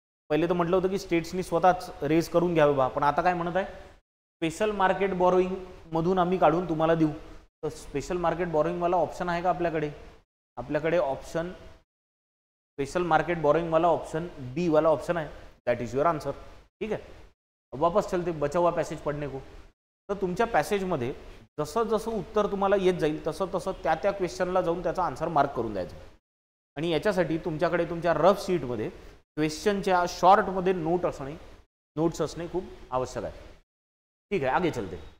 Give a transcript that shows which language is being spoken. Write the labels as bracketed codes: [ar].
[mr] पहिले तर म्हटलं होतं की स्टेट्सनी स्वतःच रेज करून घ्यावे बा, पण आता काय म्हणत आहे, स्पेशल मार्केट बोरोइंग मधून आम्ही काढून तुम्हाला देऊ. तर स्पेशल मार्केट बोरोइंगवाला ऑप्शन आहे का आपल्याकडे. आपल्याकडे ऑप्शन [hi] स्पेशल मार्केट बोरोइंग वाला ऑप्शन बी वाला ऑप्शन है, [en] That is your answer. [hi] ठीक है, अब वापस चलते बचा हुआ पैसेज पढ़ने को। [mr] तर तुमच्या पॅसेजमध्ये जसं जसं उत्तर तुम्हाला येत जाईल तसं तसं त्या त्या क्वेश्चनला जाऊन त्याचा आन्सर मार्क करून द्यायचा। आणि याच्यासाठी तुमच्याकडे तुमच्या रफ शीटमध्ये क्वेश्चनच्या शॉर्टमध्ये नोट्स असणे खूप आवश्यक आहे। ठीक आहे, [hi] आगे चलते।